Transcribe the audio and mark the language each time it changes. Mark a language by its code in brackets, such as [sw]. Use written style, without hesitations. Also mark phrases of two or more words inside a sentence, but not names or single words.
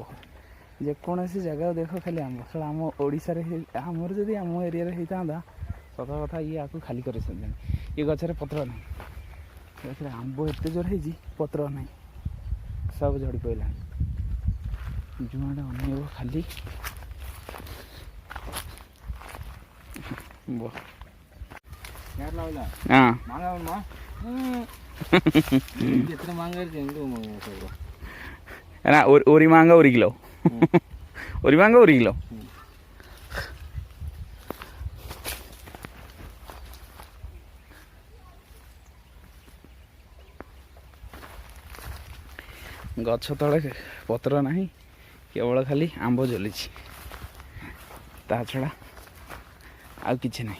[or] ଯେକୌଣସି ଜାଗାକୁ ଦେଖ ଖାଲି ଆମ୍ବ। ସେଟା ଆମ ଓଡ଼ିଶାରେ ଆମର ଯଦି ଆମ ଏରିଆରେ ହେଇଥାନ୍ତା, ସତ କଥା ଇଏ ଆକୁ ଖାଲି କରିସାରିଲେଣି। ଏ ଗଛରେ ପତ୍ର ନାହିଁ, ଗଛରେ ଆମ୍ବ ଏତେ ଜୋର ହେଇଛି, ପତ୍ର ନାହିଁ, ସବୁ ଝଡ଼ି ପଡ଼ିଲାଣି। ଯୁଆଡ଼େ ଅନେଇବ ଖାଲି [ml] ഒരു മാങ്ങ 1 കിലോ, ഒരു മാങ്ങ 1 കിലോ. [or] ଗଛ ତଳେ ପତ୍ର ନାହିଁ, କେବଳ ଖାଲି ଆମ୍ବ ଝୁଲିଛି, ତା ଛଡ଼ା ଆଉ କିଛି ନାହିଁ।